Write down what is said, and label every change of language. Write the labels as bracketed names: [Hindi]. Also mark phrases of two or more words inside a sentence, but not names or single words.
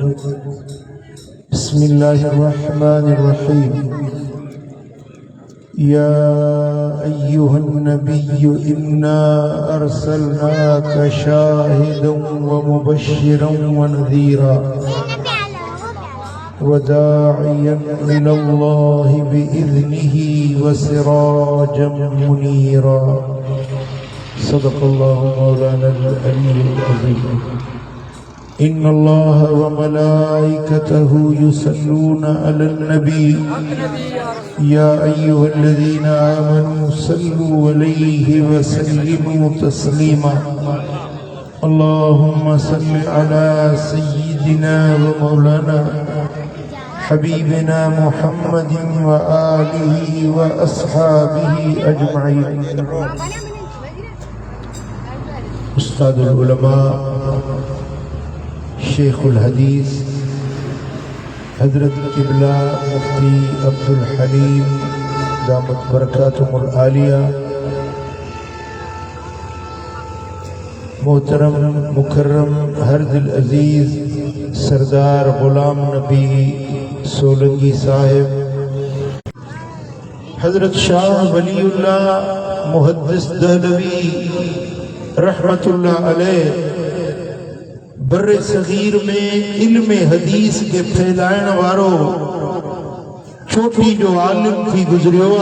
[Arabic] بسم الله الرحمن الرحيم يا أيها النبي إنا أرسلناك شاهدا ومبشرا ونذيرا و وداعيا إلى الله بإذنه وسراجا منيرا صدق الله مولانا العلي العظيم إن الله وملائكته يصلون على النبي يا أيها الذين آمنوا صلوا عليه وسلموا تسليما اللهم صل على سيدنا ومولانا حبيبنا محمد وآله وأصحابه أجمعين. أستاذ العلماء شيخ الحديث [Sindhi] हजरत किबला मुफ्ती अब्दुल हलीम [Arabic] دامت بركاته العالية, [Sindhi] मोहतरम मुकर्रम हरदिल अजीज सरदार गुलाम नबी सोलंगी साहिब, हजरत शाह वलीउल्लाह मुहद्दिस दहलवी [Arabic] رحمة الله عليه, [Sindhi] बर्रे सगीर में इल्म हदीस के फैलाइण वारो छोटी जो आलिम थी गुजरियो आ।